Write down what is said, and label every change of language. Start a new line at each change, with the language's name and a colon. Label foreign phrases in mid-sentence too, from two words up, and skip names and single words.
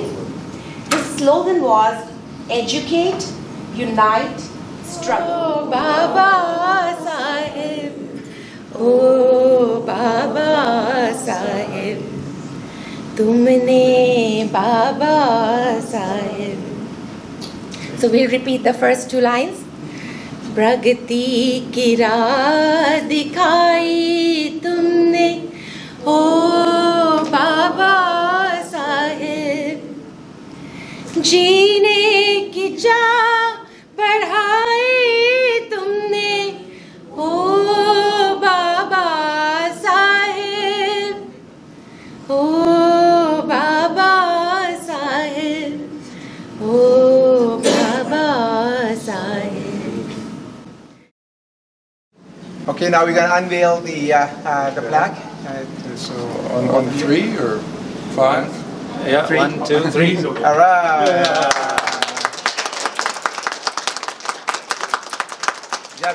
English: His slogan was, educate, unite, struggle.
Hindi: ओ, बाबा साहिब, ओ, बाबा साहिब, तुमने बाबा साहिब.
English: So we'll repeat the first two lines.
Hindi: प्रगति की राह दिखाई तुमने, ओ बाबा साहिब, जीने की चाह बढ़ाई तुमने, ओ बाबा साहिब, ओ बाबा साहिब, ओ बाबा साहिब.
English: Okay, now we're going to unveil the plaque. So on 3 or 5? Yeah, 3. 1, 2, 3. All right. Yeah. Good job, everyone.